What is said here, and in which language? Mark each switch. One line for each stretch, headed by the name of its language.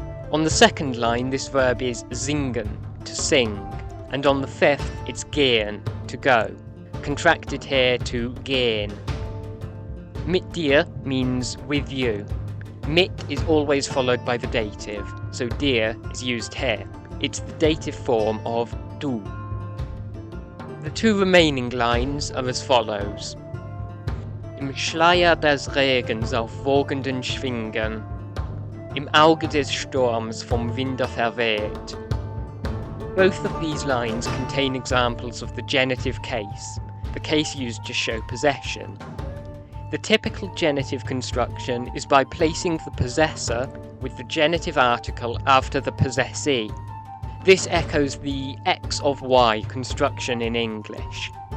English: On the second line, this verb is singen, to sing, and on the fifth, it's gehen, to go, contracted here to gehen.
German: Mit dir
English: means with you. Mit is always followed by the dative, so dir is used here. It's the dative form of du. The two remaining lines are as follows.
German: Im Schleier des Regens auf wogenden Schwingen, im Auge des Sturms vom Winde verweht.
English: Both of these lines contain examples of the genitive case, the case used to show possession. The typical genitive construction is by placing the possessor with the genitive article after the possessee. This echoes the X of Y construction in English.